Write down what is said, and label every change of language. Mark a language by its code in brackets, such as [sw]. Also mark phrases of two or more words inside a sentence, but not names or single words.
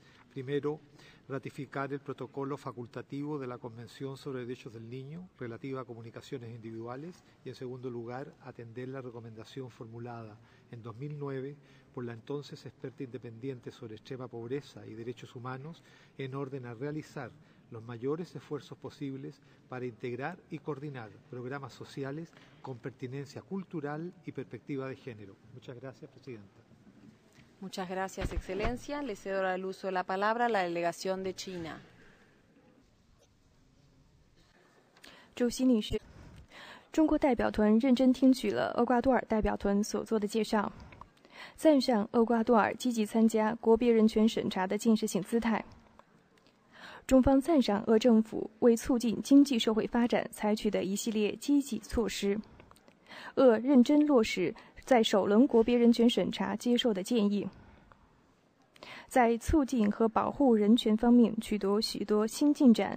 [es] Primero, ratificar el protocolo facultativo de la Convención sobre Derechos del Niño relativa a comunicaciones individuales y, en segundo lugar, atender la recomendación formulada en 2009 por la entonces experta independiente sobre extrema pobreza y derechos humanos en orden a realizar los mayores esfuerzos posibles para integrar y coordinar programas sociales con pertinencia cultural y perspectiva de género. Muchas gracias, Presidenta. Muchas gracias, Excelencia. Le cedo ahora el uso de la palabra a la delegación de China. [zh] 主席女士，中国代表团认真听取了厄瓜多尔代表团所做的介绍，赞赏厄瓜多尔积极参加国别人权审查的建设性姿态。中方赞赏俄政府为促进经济社会发展采取的一系列积极措施，俄认真落实在首轮国别人权审查接受的建议，在促进和保护人权方面取得许多新进展。